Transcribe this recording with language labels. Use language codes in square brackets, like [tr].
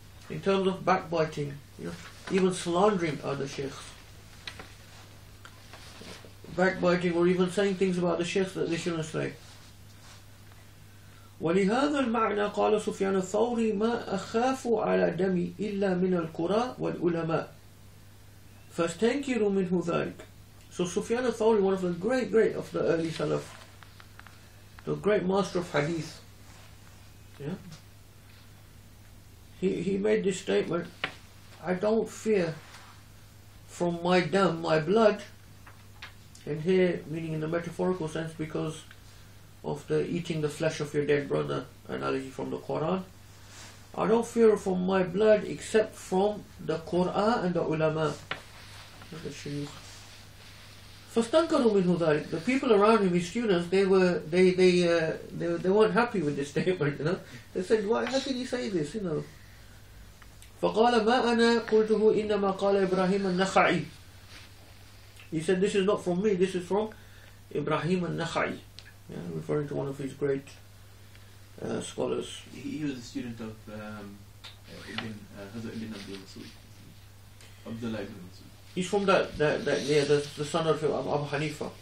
[en] In terms of backbiting, you know, even slandering other sheikhs. Backbiting or even saying things about the sheikhs that they shouldn't say. [ar] ولهذا المعنى قال سفيان الثوري ما أخاف على دمي إلا من القراء والعلماء فاستنكر منه ذلك. [en] So Sufyan al-Thawri, one of the great of the early Salaf, the great master of hadith, yeah, he made this statement: I don't fear from my dam, my blood, and here meaning in the metaphorical sense because of the eating the flesh of your dead brother analogy from the Quran. I don't fear from my blood except from the Qur'an and the ulama, the shuyukh. [ar] فاستنكروا منه ذلك. [en] The people around him, his students, they weren't happy with this statement, you know. They said, why, how can you say this, you know? [ar] فقال ما أنا قلته إنما قال إبراهيم النخعي. [en] He said, this is not from me, this is from Ibrahim al-Nakhai, yeah, referring to one of his great scholars. He was a student of Hazrat ibn Abdul Abdullah ibn Masud. He's from the son of Abu Hanifa.